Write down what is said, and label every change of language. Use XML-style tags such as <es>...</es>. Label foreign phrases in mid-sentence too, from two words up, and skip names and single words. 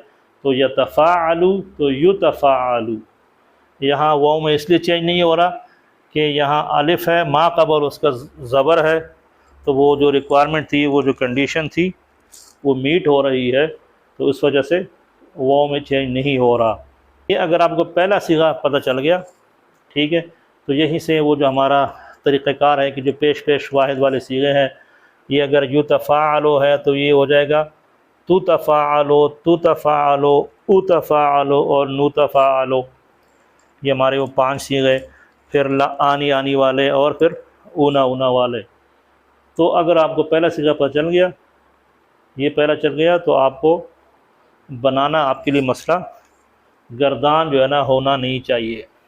<ur>تو یتفاعلو تو یتفاعلو، یہاں واؤ میں اس لیے چینج نہیں ہو رہا کہ یہاں الف ہے، ما قبل اس کا زبر ہے، تو وہ جو ریکوائرمنٹ تھی، وہ جو کنڈیشن تھی، وہ میٹ ہو رہی ہے، تو اس وجہ سے واؤ میں چینج نہیں ہو رہا۔ یہ اگر آپ کو پہلا صیغہ پتہ چل گیا، ٹھیک ہے، تو یہیں سے وہ جو ہمارا طریقہ کار ہے کہ جو پیش پیش واحد والے صیغے ہیں، یہ اگر یتفاعلو ہے تو یہ ہو جائے گا تتفاعلو، تتفاعلو، اتفاعلو اور نتفاعلو، یہ ہمارے وہ 5 صیغے، پھر آنی آنی والے اور پھر اونا اونا والے۔ تو اگر آپ کو پہلا صیغہ پتہ چل گیا، یہ پہلا چل گیا، تو آپ کو بنانا آپ کے لیے مسئلہ گردان جو ہے نا ہونا نہیں چاہیے۔</ur>